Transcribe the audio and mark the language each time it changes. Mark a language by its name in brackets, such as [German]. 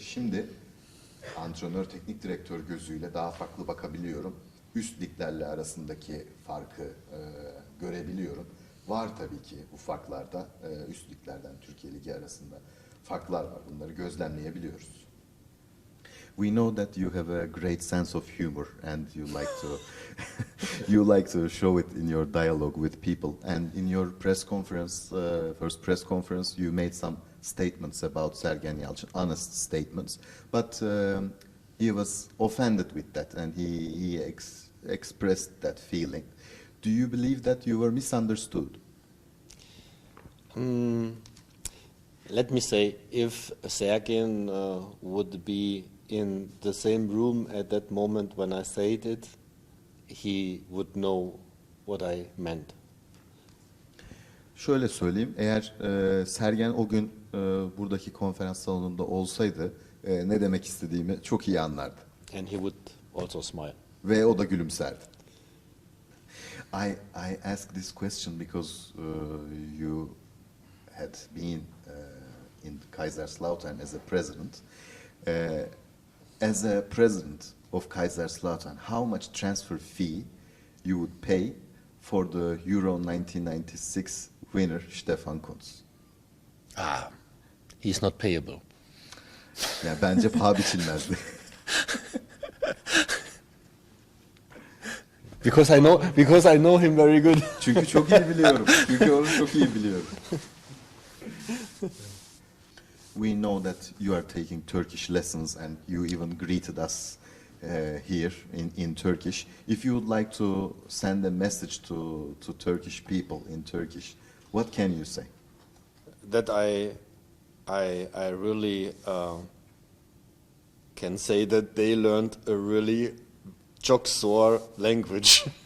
[Turkish] Şimdi antrenör, teknik direktör gözüyle daha farklı bakabiliyorum. Üst liglerle arasındaki farkı görebiliyorum. Var tabii ki bu farklarda, üst liglerden Türkiye Ligi arasında farklar var. Bunları gözlemleyebiliyoruz. [English] We know that you have a great sense of humor and you like to you like to show it in your dialogue with people. And in your press conference, first press conference, you made some statements about Sergen Yalçın, honest statements. But he was offended with that, and he expressed that feeling. Do you believe that you were misunderstood? Let me say, if Sergen would be in the same room at that moment when I said it, he would know what I meant. [Turkish] Şöyle söyleyeyim, eğer Sergen o gün buradaki konferans salonunda olsaydı ne demek istediğimi çok iyi anlardı. [English] And he would also smile. [Turkish] Ve o da gülümserdi. [English] I ask this question because you had been in Kaiserslautern as a president. As a president of Kaiserslautern, how much transfer fee you would pay for the Euro 1996 winner Stefan Kuntz? He's not payable. [Turkish] Yani bence paha biçilmezdi. [English] Because I know him very good. [Turkish] Çünkü çok iyi biliyorum. Çünkü onu çok iyi biliyorum. [English] We know that you are taking Turkish lessons and you even greeted us here in Turkish. If you would like to send a message to Turkish people in Turkish, what can you say? That I really can say that they learned a really [Turkish] çok zor [English] language.